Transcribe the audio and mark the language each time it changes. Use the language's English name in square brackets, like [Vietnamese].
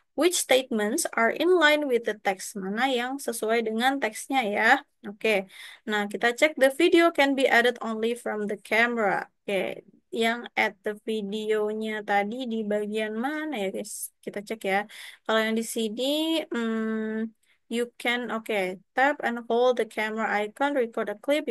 [English] Which statements are in line with the text? [Indonesian] Mana yang sesuai dengan teksnya ya? Oke. Nah, kita cek [English] the video can be added only from the camera. [Indonesian] Oke. Yang add the videonya tadi di bagian mana ya, guys? Kita cek ya. Kalau yang di sini, [English] you can, tap and hold the camera icon, record a clip.